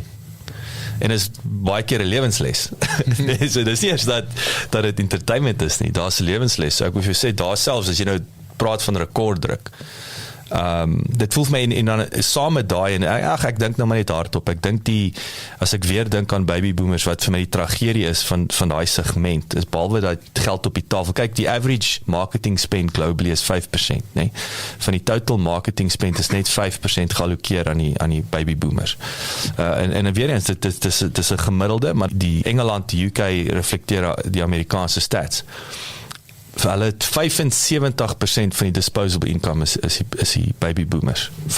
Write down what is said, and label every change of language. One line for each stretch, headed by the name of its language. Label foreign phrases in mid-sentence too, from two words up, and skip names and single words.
Afrikaans: En is baie keer 'n lewensles. So dis nie eers dat dit entertainment is nie, daar's 'n lewensles. So ek wil vir jou sê, daar selfs as jy nou praat van rekorddruk. Dit voel vir my en dan saam met daai en ek dink nou maar net hardop. Ek dink as ek weer dink aan
English: baby boomers
Afrikaans: wat vir my die tragedie is van daai segment, is behalwe dat geld op die tafel. Kyk, die
English: average marketing spend globally
Afrikaans: is 5%, nee. Van die
English: total marketing spend
Afrikaans: is net 5% geallokeer aan die
English: baby boomers.
Afrikaans: En weer eens, dit is 'n gemiddelde, maar die Engeland, die UK reflekteer die Amerikaanse stats. Vir hulle 75% van die
English: disposable income
Afrikaans: is die
English: baby boomers.